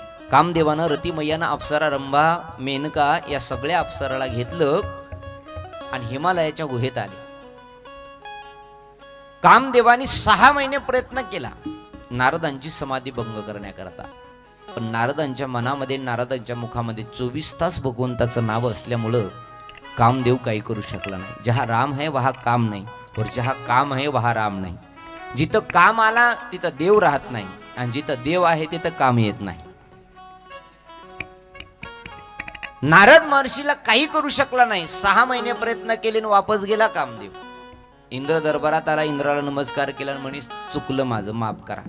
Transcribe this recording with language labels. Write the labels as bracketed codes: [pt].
[mr] कामदेवानं रतिमय्यानं अप्सरा रंभा मेनका या सगळ्या अप्सराला घेतलं आणि हिमालयाच्या गुहेत आले. कामदेवानी 6 महिने प्रयत्न केला नारदांची समाधी भंग करण्याकरता, पण नारदांच्या मनामध्ये नारदांच्या मुखामध्ये 24 तास भगवंताचं नाव असल्यामुळं कामदेव काही करू शकला नाही. [hi] जहा राम है वहा काम नाही, और जहा काम है वहा राम नाही. [mr] जिथं काम आला तिथं देव राहत नाही आणि जिथं देव आहे तिथं काम येत नाही. नारद महर्षीला काही करू शकला नाही. 6 महिने प्रयत्न केले आणि वापस गेला कामदेव. इंद्र दरबारात आला, इंद्राला नमस्कार केला आणि म्हणे चुकलं माझं, माफ करा.